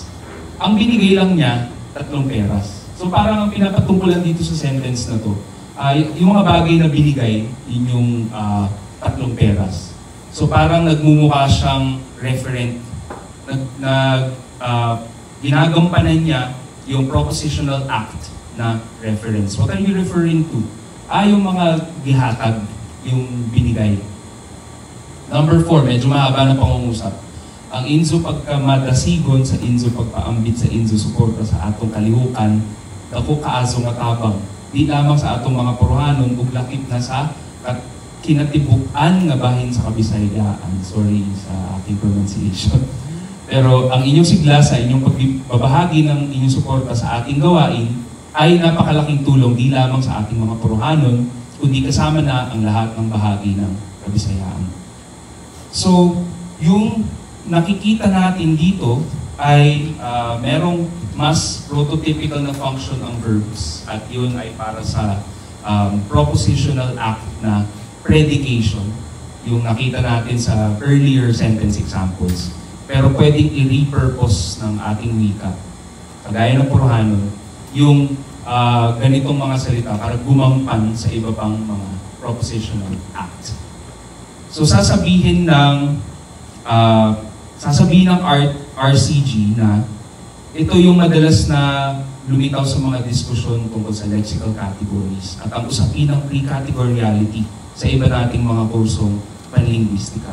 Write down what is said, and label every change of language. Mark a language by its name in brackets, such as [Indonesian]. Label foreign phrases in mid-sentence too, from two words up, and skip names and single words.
[Filipino] Ang binigay lang niya, 3 peras. So parang ang pinapatungkulan dito sa sentence na to, yung mga bagay na binigay, yun yung 3 peras. So parang nagmumukha siyang referent ginagampanan niya yung [English] propositional act [Filipino] na reference. [English] What are you referring to? [Filipino] Yung mga gihatag, yung binigay. Number 4, medyo mahaba na pangungusap. [Cebuano] Ang inzo pagkamadasigon sa inzo pagpaambit sa inzo suporta sa atong kalihukan, dako kaaso nga tabang. Di lamang sa atong mga Porohanon, ug lakip na sa kinatibuk-an nga bahin sa Kabisayaan. [Filipino] Sorry sa aking pronunciation. Pero ang inyong sigla sa inyong pagbabahagi ng inyong suporta sa ating gawain ay napakalaking tulong di lamang sa ating mga Porohanon, kundi kasama na ang lahat ng bahagi ng Kabisayaan. So, yung nakikita natin dito ay merong mas prototypical na function ang verbs at yun ay para sa [English] propositional act [Filipino] na predication, yung nakita natin sa [English] earlier sentence examples. [Filipino] Pero pwedeng i-repurpose ng ating wika, kagaya ng Porohanon, yung ganitong mga salita para gumampan sa iba pang mga [English] propositional act. [Filipino] So sasabihin ng RCG na ito yung madalas na lumitaw sa mga diskusyon tungkol sa [English] lexical categories [Filipino] at ang usapin ng pre-categoriality sa iba nating mga kursong panlinguistika.